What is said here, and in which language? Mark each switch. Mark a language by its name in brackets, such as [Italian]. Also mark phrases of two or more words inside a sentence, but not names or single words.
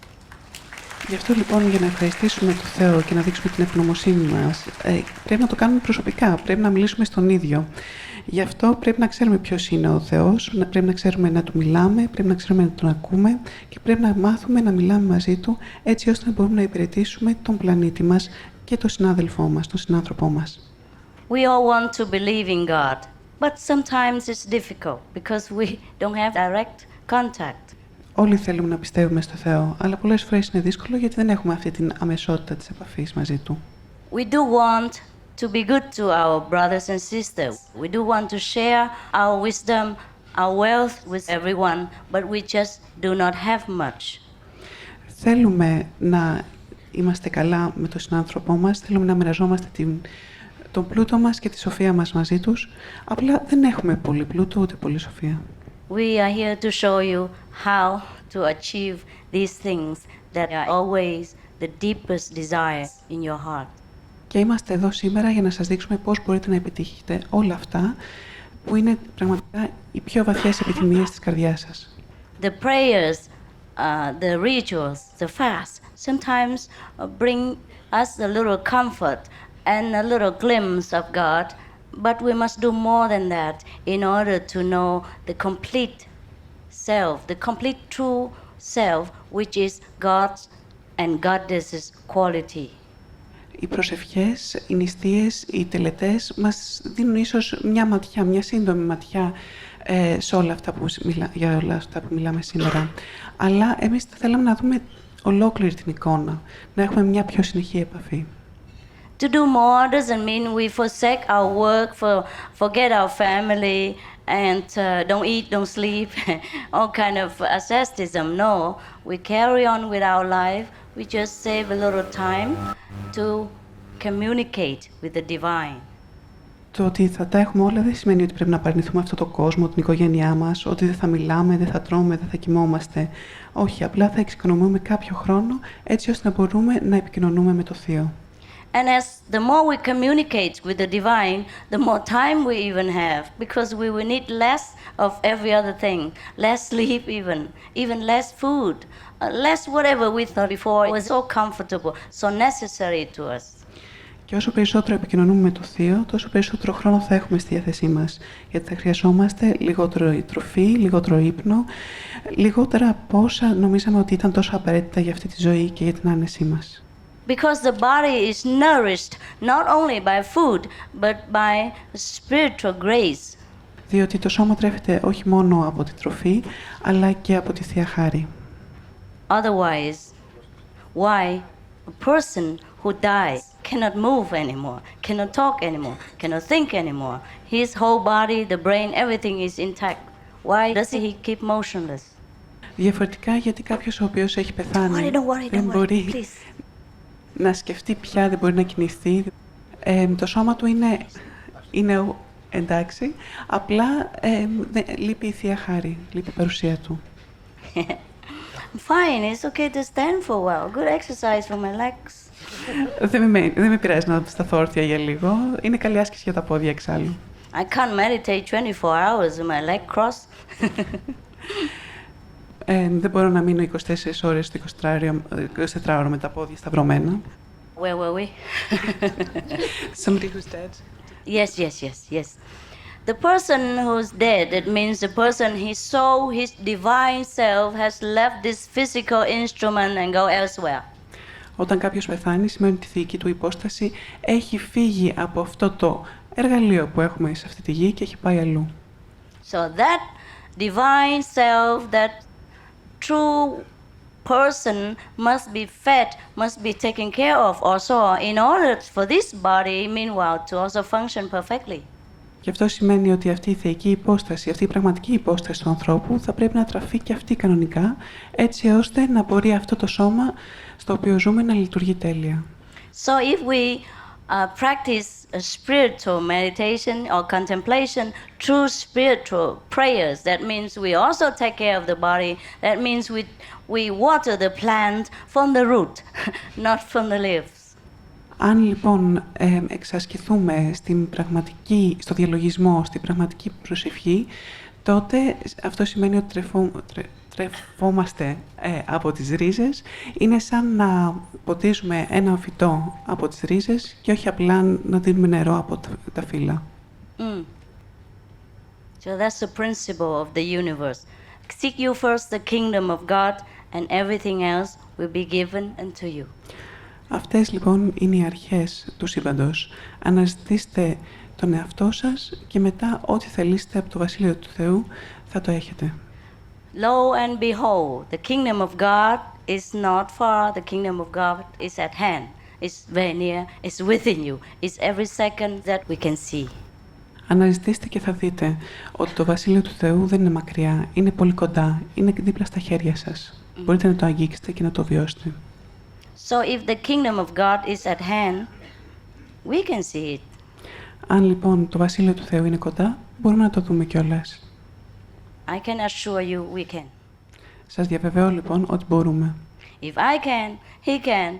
[Greek] Γι' αυτό λοιπόν για να ευχαριστήσουμε τον Θεό και να δείξουμε την ευγνωμοσύνη μας, πρέπει να το κάνουμε προσωπικά, πρέπει να μιλήσουμε στον ίδιο. Γι' αυτό πρέπει να ξέρουμε ποιος είναι ο Θεός, πρέπει να ξέρουμε να Του μιλάμε, πρέπει να ξέρουμε να Τον ακούμε και πρέπει να μάθουμε να μιλάμε μαζί Του έτσι ώστε να μπορούμε να υπηρετήσουμε τον πλανήτη μας και τον συνάδελφό μας, τον συνάνθρωπό μας. [English] We all want to believe in God, but sometimes it's difficult because we don't have direct contact. [Greek] Όλοι θέλουμε να πιστεύουμε στο Θεό, αλλά πολλές φορές είναι δύσκολο γιατί δεν έχουμε αυτή την αμεσότητα της επαφής μαζί Του. [English] We do want to be good to our brothers and sisters. We do want to share our wisdom, our wealth with everyone, but we just do not have much. [Greek] Θέλουμε να είμαστε καλά με τον συνάνθρωπό μας, θέλουμε να μοιραζόμαστε τον πλούτο μας και τη σοφία μας μαζί τους, απλά δεν έχουμε πολύ πλούτο ούτε πολύ σοφία. [English] We are here to show you how to achieve these things that are always the deepest desires in your heart. [Greek] Και είμαστε εδώ σήμερα για να σας δείξουμε πώς μπορείτε να επιτύχετε όλα αυτά που είναι πραγματικά οι πιο βαθιές επιθυμίες της καρδιάς σας. [English] The prayers, the rituals, the fast sometimes bring us a little comfort and a little glimpse of God, but we must do more than that in order to know the complete self, the complete true self, which is God's and Goddess's quality. [Greek] Οι προσευχές, οι νηστείες, οι τελετές μας δίνουν ίσως μια ματιά, μια σύντομη ματιά σε όλα αυτά για όλα αυτά που μιλάμε σήμερα. Αλλά εμείς θα θέλαμε να δούμε ολόκληρη την εικόνα, να έχουμε μια πιο συνεχή επαφή. [English] To do more doesn't mean we forsake our work, forget our family, and don't eat, don't sleep, all kind of asceticism. No, we carry on with our life. We just save a little time to communicate with the divine. [Greek] Το ότι θα τα έχουμε όλα δεν σημαίνει ότι πρέπει να απαρνηθούμε αυτόν τον κόσμο, την οικογένειά μας, ότι δεν θα μιλάμε, δεν θα τρώμε, δεν θα κοιμόμαστε. Όχι, απλά θα εξοικονομούμε κάποιο χρόνο έτσι ώστε να μπορούμε να επικοινωνούμε με το Θείο. [English] And as the more we communicate with the divine, the more time we even have, because we will need less of every other thing, less sleep even less food, less whatever we thought before was so comfortable, so necessary to us. [Greek] Και όσο περισσότερο επικοινωνούμε με το Θείο, τόσο περισσότερο χρόνο θα έχουμε στη διάθεσή μας. Γιατί θα χρειαζόμαστε λιγότερο τροφή, λιγότερο ύπνο, λιγότερα από όσα νομίζαμε ότι ήταν τόσο απαραίτητα για αυτή τη ζωή και για την άνεσή μας. [English] Because the body is nourished not only by food, but by spiritual grace. [Greek] Διότι το σώμα τρέφεται όχι μόνο από τη τροφή, αλλά και από τη Θεία Χάρη. [English] Otherwise, why a person who dies cannot move anymore, cannot talk anymore, cannot think anymore. His whole body, the brain, everything is intact. Why does he keep motionless? [Greek] Διαφορετικά, γιατί κάποιος ο οποίος έχει πεθάνει δεν μπορεί να σκεφτεί πια, δεν μπορεί να κινηθεί. Το σώμα του είναι εντάξει, απλά λείπει η Θεία Χάρη, λείπει η παρουσία του. [English] Fine, it's okay to stand for a while. Good exercise for my legs. [Greek] Δεν με πειράζει να σταθώ όρθια για λίγο. Είναι καλή άσκηση για τα πόδια εξάλλου. [English] I can't meditate 24 hours with my leg crossed. [Greek] Δεν μπορώ να μείνω 24 ώρες στο 24ωρο με τα πόδια σταυρωμένα. [English] Where were we? Somebody who's dead. Yes. The person who's dead, it means the person, his soul, his divine self has left this physical instrument and go elsewhere. [Greek] Όταν κάποιος πεθάνει, σημαίνει ότι η θηική του υπόσταση έχει φύγει από αυτό το εργαλείο που έχουμε σε αυτή τη γη και έχει πάει αλλού. [English] So that divine self, that true person must be fed, must be taken care of also in order for this body, meanwhile, to also function perfectly. [Greek] Και αυτό σημαίνει ότι αυτή η θεϊκή υπόσταση, αυτή η πραγματική υπόσταση του ανθρώπου θα πρέπει να τραφεί και αυτή κανονικά, έτσι ώστε να μπορεί αυτό το σώμα στο οποίο ζούμε να λειτουργεί τέλεια. [English] So if we practice a spiritual meditation or contemplation, true spiritual prayers, that means we also take care of the body, that means we water the plant from the root, not from the leaves. [Greek] Αν λοιπόν εξασκηθούμε στο διαλογισμό, στην πραγματική προσευχή, τότε αυτό σημαίνει ότι τρεφόμαστε από τις ρίζες. Είναι σαν να ποτίζουμε ένα φυτό από τις ρίζες και όχι απλά να δίνουμε νερό από τα φύλλα. [English] So that's the principle of the universe. Seek you first the kingdom of God and everything else will be given unto you. [Greek] Αυτές λοιπόν είναι οι αρχές του σύμπαντος. Αναζητήστε τον εαυτό σας και μετά ό,τι θελήσετε από το Βασίλειο του Θεού θα το έχετε. [English] Lo and behold, the kingdom of God is not far, the kingdom of God is at hand. It's very near, it's within you. It's every second that we can see. [Greek] Αναζητήστε και θα δείτε ότι το Βασίλειο του Θεού δεν είναι μακριά, είναι πολύ κοντά, είναι δίπλα στα χέρια σας. Μπορείτε να το αγγίξετε και να το βιώσετε. [English] So if the kingdom of God is at hand, we can see it. [Greek] Αν λοιπόν το Βασίλειο του Θεού είναι κοντά, μπορούμε να το δούμε κιόλας. [English] I can assure you we can. [Greek] Σας διαβεβαιώ λοιπόν ότι μπορούμε. [English] If I can, he can.